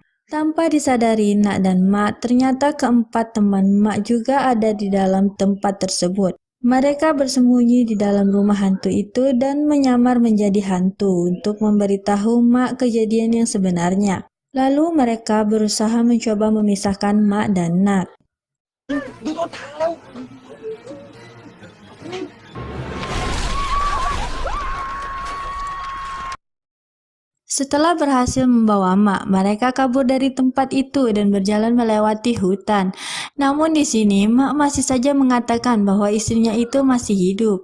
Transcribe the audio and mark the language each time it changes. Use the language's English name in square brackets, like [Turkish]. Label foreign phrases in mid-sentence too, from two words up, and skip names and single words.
[Indonesian] Tanpa disadari Nak dan Mak, ternyata keempat teman Mak juga ada di dalam tempat tersebut. Mereka bersembunyi di dalam rumah hantu itu dan menyamar menjadi hantu untuk memberitahu Mak kejadian yang sebenarnya. Lalu mereka berusaha mencoba memisahkan Mak dan Nak. [Thai] ดูต้นทางแล้ว [Indonesian] Setelah berhasil membawa Mak, mereka kabur dari tempat itu dan berjalan melewati hutan. Namun di sini Mak masih saja mengatakan bahwa istrinya itu masih hidup.